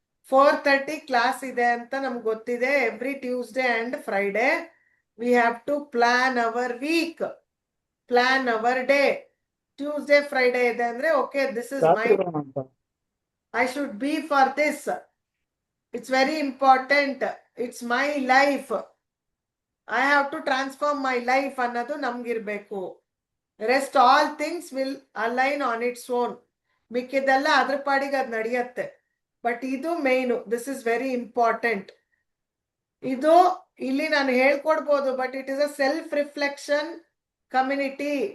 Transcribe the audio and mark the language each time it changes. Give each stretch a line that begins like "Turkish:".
English: 4:30
Kannada: class ಇದೆ ಅಂತ ನಮ್ಗೆ ಗೊತ್ತಿದೆ.
English: Every Tuesday and Friday we have to plan our week, plan our day. Tuesday Friday
Kannada: ಇದೆ ಅಂದ್ರೆ
English: Okay, this is my, I should be for this. It's very important. It's my life. I have to transform my life
Kannada: ಅನ್ನೋದು ನಮ್ಗಿರ್ಬೇಕು.
English: Rest all things will align on its own.
Kannada: ಮಿಕ್ಕಿದೆಲ್ಲ ಅದ್ರ ಪಾಡಿಗೆ ಅದು ನಡೆಯುತ್ತೆ.
English: but
Kannada: ಇದು main,
English: This is very important.
Kannada: ಇದು ಇಲ್ಲಿ ನಾನು ಹೇಳ್ಕೊಡ್ಬೋದು,
English: But it is a self reflection community.